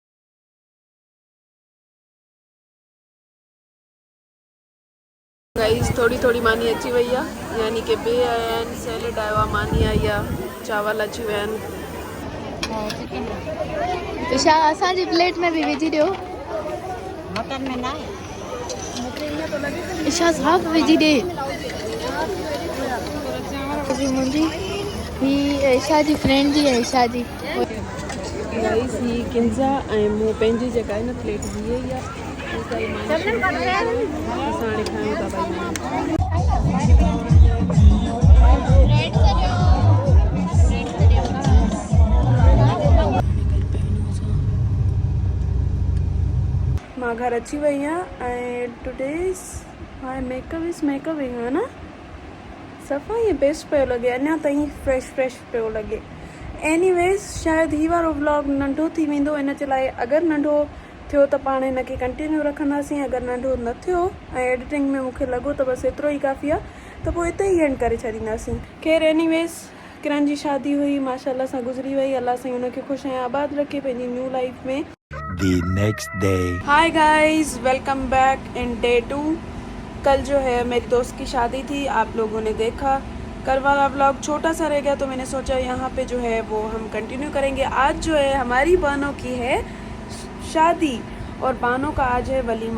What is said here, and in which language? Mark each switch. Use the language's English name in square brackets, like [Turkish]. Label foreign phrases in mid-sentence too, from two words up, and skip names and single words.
[Sindhi] गाइस थोड़ी थोड़ी मानी अची वई आहे, यानी कि बे आया आहिनि, सैलेड आयो आहे, मानी आई आहे, चावल अची विया आहिनि। तो छा असांजी प्लेट में भी विझी ॾियो। मटन में ना छा साफ़ विझी ॾे। मुंहिंजी ही ईशा जी फ्रेंड जी है, ईशा जी। गाइस ही किंजा ऐं मूं पंहिंजी जेका आहे न प्लेट हीअ ई आहे, असां हाणे खायूं था भाई। मां घर अची वई आहियां ऐं [English] today's my makeup is makeuping [Sindhi] है ना, सफ़ा ईअं बेस्ट पियो लॻे, अञा ताईं फ्रेश पियो लॻे। एनीवेज़ शायदि ही वारो व्लॉग नंढो थी वेंदो, इन जे लाइ अगरि नंढो थियो त पाण हिनखे कंटिन्यू रखंदासीं, अगरि नंढो न थियो ऐं एडिटिंग में मूंखे लॻो त बसि एतिरो ई काफ़ी आहे त पोइ हिते ई एंड करे छॾींदासीं। खैर एनीवेज़ किरण जी शादी हुई, माशाल्लाह सां गुज़री वई, अल्लाह साईं हुनखे ख़ुशि ऐं आबाद रखे पंहिंजी न्यू लाइफ में। [English] The next day. hi guys, welcome back in day 2. [Hindi] कल जो है मेरी दोस्त की शादी थी, आप लोगों ने देखा। कल वाला व्लॉग छोटा सा रह गया तो मैंने सोचा यहाँ पे जो है वो हम कंटिन्यू करेंगे। आज जो है हमारी बहनों की है शादी और बहनों का आज है वलीमा।